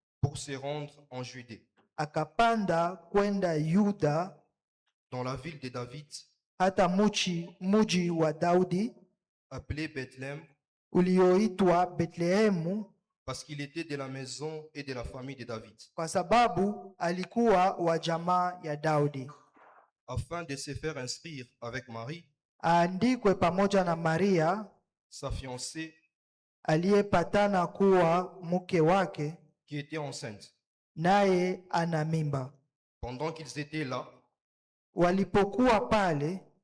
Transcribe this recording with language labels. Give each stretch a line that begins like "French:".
French: pour se rendre en Judée,
Swahili: akapanda kwenda Yuda,
French: dans la ville de David,
Swahili: hata muji wa Daudi
French: appelé Bethléem,
Swahili: ulioitwa Betlehemu,
French: parce qu'il était de la maison et de la famille de David,
Swahili: kwa sababu alikuwa wa jamaa ya Daudi,
French: afin de se faire inscrire avec Marie,
Swahili: aandikwe pamoja na Maria
French: sa fiancée,
Swahili: aliyepatana kuwa mke wake,
French: qui était enceinte.
Swahili: naye ana mimba.
French: Pendant qu'ils étaient là,
Swahili: Walipokuwa pale,